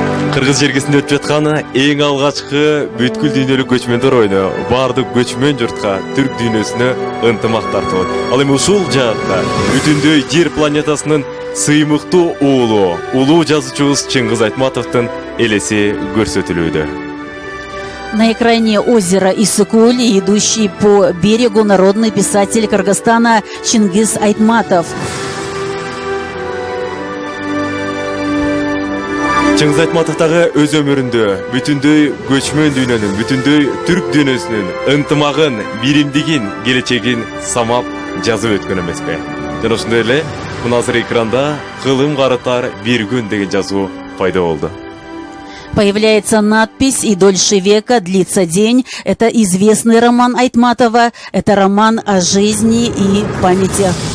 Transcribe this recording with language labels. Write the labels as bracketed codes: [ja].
[ky] Кыргыз жергесинде өтүп жаткан эң алгачкы бүткүл дүйнөлүк көчмөндөр оюну баардык көчмөн журтка, түрк дүйнөсүнө ынтымак тартуу. Ал эми ушул жаатта бүтүндөй жер планетасынын сыймыктуу улуу жазуучубуз Чыңгыз Айтматовдун элеси көрсөтүлүүдө. [ru] На экране озеро Иссык-Куль, идущий по берегу народный писатель Кыргызстана Чингиз Айтматов. [ky] Чыңгыз Айтматов дагы өз өмүрүндө бүтүндөй көчмөн дүйнөнүн, бүтүндөй түрк дүйнөсүнүн ынтымагын, биримдигин, келечегин самап жазып өткөн эмеспи. Жана ошондой эле мына азыр экранда кылым карытар бир күн деген жазуу пайда болду. [ru] Появляется надпись «И дольше века длится день». Это известный роман Айтматова. Это роман о жизни и памяти.